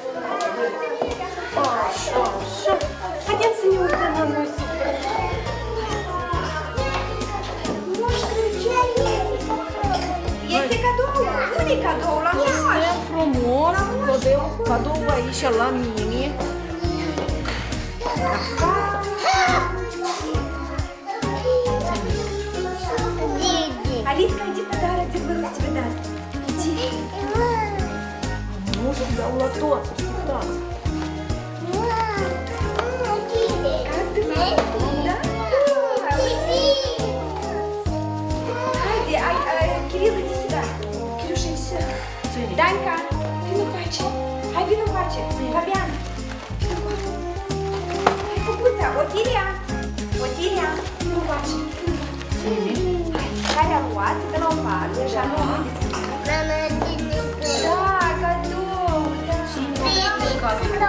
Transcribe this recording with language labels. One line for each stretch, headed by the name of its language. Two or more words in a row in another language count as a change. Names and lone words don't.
Romanian: Așa. Haideți să ne uităm la noi super. Moș Crăciun! Este cadou! Unde e cadou? La moș! Frumos, vă dăm cadou aici la mine.
Russian: Алиска, иди подарок тебе тебе даст. Иди. Может,
Romanian: dau la toți, așteptați.
Russian: Как ты? Да? Хайди, Кирилл, иди сюда. Кирюша, иди сюда. Данька,
Romanian: vino pace. Hai, vino pace. Fabian, vino pace. Hai, făcuța, Otilia. Otilia, vino pace. Care a luat? De la o parte, așa, nu? Da, cadou, da.